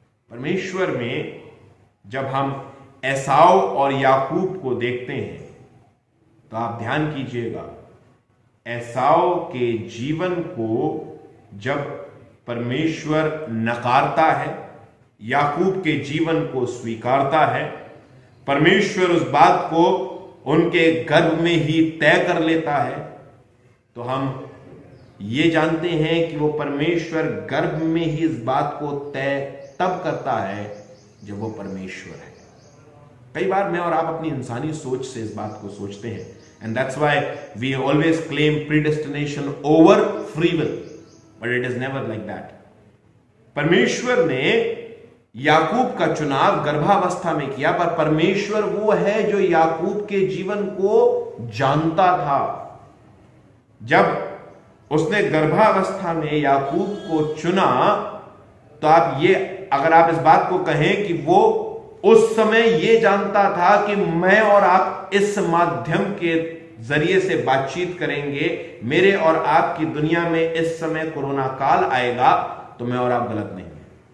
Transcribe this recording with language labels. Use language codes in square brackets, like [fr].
[hi] परमेश्वर में जब हम एसाव और याकूब को देखते हैं, तो आप ध्यान कीजिएगा, एसाव के जीवन को जब परमेश्वर नकारता है, याकूब के जीवन को स्वीकारता है, परमेश्वर उस बात को उनके गर्भ में ही तय कर लेता है, तो हम ये जानते हैं कि वो परमेश्वर गर्भ में ही इस बात को तय तब करता है जब वो परमेश्वर है। कई बार मैं और आप अपनी इंसानी सोच से इस बात को सोचते हैं, [en] and that's why we always claim predestination over free will, but it is never like that. [hi] परमेश्वर ने याकूब का चुनाव गर्भावस्था में किया, पर परमेश्वर वो है जो याकूब के जीवन को जानता था। जब उसने गर्भावस्था में याकूब को चुना, तो आप ये, अगर आप इस बात को कहें कि वो उस समय ये जानता था कि मैं और आप इस माध्यम के जरिए से बातचीत करेंगे, मेरे और आपकी दुनिया में इस समय कोरोना काल आएगा, तो मैं और आप गलत नहीं है।